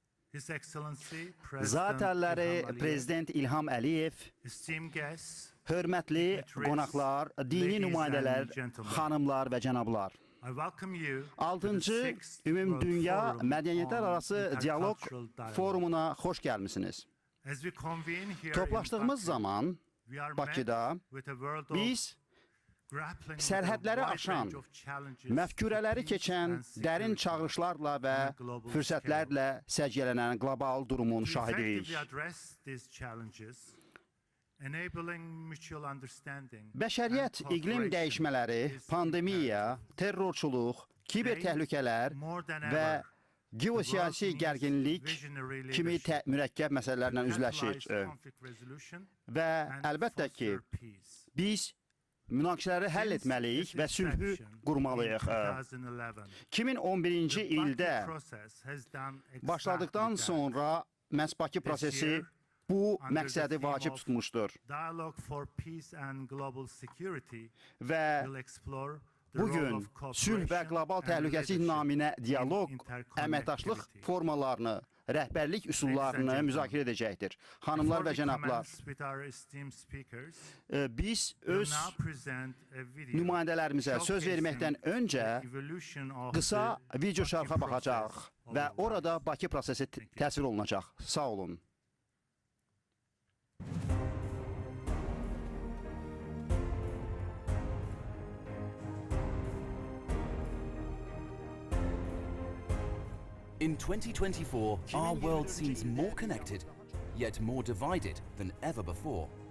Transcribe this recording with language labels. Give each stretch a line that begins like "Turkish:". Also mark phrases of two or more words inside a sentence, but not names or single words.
English: His Excellency
Azerbaijani: Zat əlləri Prezident İlham Əliyev,
English: esteemed guests,
Azerbaijani: hörmətli qonaqlar, dini nümayəndələr, xanımlar və cənablar.
English: I welcome you to the
Azerbaijani: 6-cı
English: sixth World
Azerbaijani: Ümumdünya
English: Forum
Azerbaijani: Mədəniyyətlər
English: on
Azerbaijani: Arası Dialoq
English: Intercultural Dialogue.
Azerbaijani: Forumuna xoş gəlmisiniz.
English: As we convene here in
Azerbaijani: Toplaşdığımız Baku, zaman
English: we are met
Azerbaijani: Bakıda
English: with a world of
Azerbaijani: biz
English: grappling with a
Azerbaijani: sərhədləri
English: wide
Azerbaijani: aşan,
English: range of challenges
Azerbaijani: məfkurələri
English: to peace
Azerbaijani: keçən
English: and
Azerbaijani: dərin
English: security
Azerbaijani: çağırışlarla və
English: on a global
Azerbaijani: fürsətlərlə səciyyələnən qlobal durumun
English: To
Azerbaijani: şahidiyik.
English: effectively address these challenges, enabling mutual understanding
Azerbaijani: Bəşəriyyət
English: and
Azerbaijani: iqlim
English: cooperation
Azerbaijani: dəyişmələri,
English: is
Azerbaijani: pandemiya, terrorçuluq, kiber təhlükələr
English: more than
Azerbaijani: və
English: ever,
Azerbaijani: geosiyasi gərginlik kimi mürəkkəb məsələlərlə üzləşir.
English: conflict resolution
Azerbaijani: Və
English: and
Azerbaijani: əlbəttə ki,
English: foster peace.
Azerbaijani: biz münaqişələri həll etməliyik və sülhü qurmalıyıq. 2011-ci ildə başladıqdan sonra məhz Bakı prosesi bu məqsədi vacib tutmuşdur.
English: Dialogue for Peace and Global Security
Azerbaijani: Və
English: will explore the
Azerbaijani: bugün
English: role of
Azerbaijani: sülh və
English: cooperation
Azerbaijani: qlobal
English: and
Azerbaijani: təhlükəsizlik
English: leadership
Azerbaijani: naminə
English: in
Azerbaijani: dialoq,
English: interconnectivity.
Azerbaijani: əməkdaşlıq formalarını, rəhbərlik üsullarını
English: Ladies and
Azerbaijani: müzakirə edəcəkdir. Xanımlar və
English: Before we
Azerbaijani: cənablar,
English: commence with our esteemed speakers,
Azerbaijani: biz
English: we'll
Azerbaijani: öz
English: now present a video
Azerbaijani: nümayəndələrimizə söz verməkdən
English: showcasing
Azerbaijani: öncə
English: the evolution of
Azerbaijani: qısa
English: the
Azerbaijani: video Baku şərxə baxacaq
English: process
Azerbaijani: və
English: over
Azerbaijani: orada
English: time.
Azerbaijani: Bakı prosesi təsvir olunacaq. Sağ olun.
English: In 2024, our world seems more connected, yet more divided than ever before.